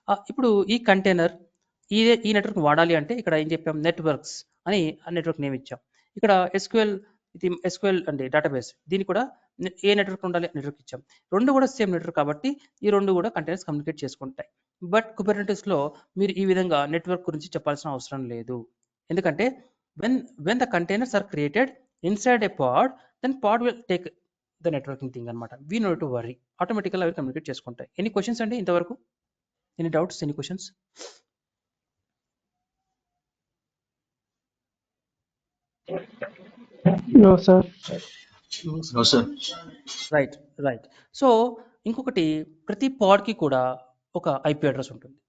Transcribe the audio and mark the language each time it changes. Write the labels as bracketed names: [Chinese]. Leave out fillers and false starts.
[Telugu] ఇప్పుడు ఈ కంటైనర్ ఈ నెట్వర్క్ వాడాలి అంటే ఇక్కడ ఏం చెప్పాం, నెట్వర్క్స్ అని ఆ నెట్వర్క్ నేమ్ ఇచ్చాం. ఇక్కడ SQL అంటే డేటాబేస్, దీన్ని కూడా ఏ నెట్వర్క్ ఉండాలి నెట్వర్క్ ఇచ్చాం. రెండు కూడా సేమ్ నెట్వర్క్ కాబట్టి ఈ రెండు కూడా కంటైనర్స్ కమ్యూనికేట్ చేసుకుంటాయి. బట్ కుబర్నెటిస్లో మీరు ఈ విధంగా నెట్వర్క్ గురించి చెప్పాల్సిన అవసరం లేదు. [English] ఎందుకంటే when the containers are created inside a pod, then pod will take the networking thing అనమాట. we no need to worry, [Telugu] ఆటోమేటికల్గా అవి కమ్యూనికేట్ చేసుకుంటాయి. [English] any questions [Telugu] అండి ఇంతవరకు, [English] Any doubts, any questions? No sir. No, sir. Right. [Telugu] So ఇంకొకటి, ప్రతి పాడ్కి కూడా ఒక IP address ఉంటుంది.